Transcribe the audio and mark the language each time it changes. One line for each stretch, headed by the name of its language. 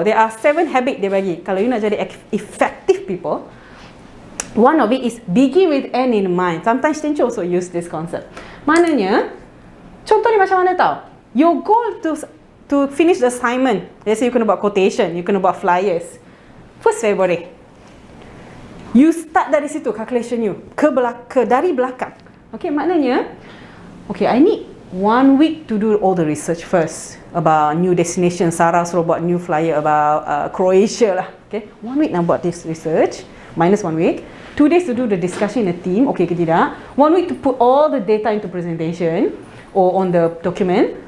English: There are 7 habits
Malay: dia bagi. Kalau you nak jadi
English: effective people, one of it is begin with end in mind. Sometimes teacher also use this concept.
Malay: Maknanya, contoh ni macam mana tau?
English: Your goal to finish the assignment. Let's say you
Malay: kena buat
English: quotation, you kena buat flyers. 1st February.
Malay: You start dari situ calculation you dari belakang.
English: Okay, maknanya okay, I need 1 week to do all the research first about new destination. Sarah
Malay: suruh buat
English: new flyer about Croatia lah. Okay, 1 week
Malay: nak buat
English: this research, minus 1 week. 2 days to do the discussion in a team,
Malay: okay ke tidak.
English: 1 week to put all the data into presentation or on the document.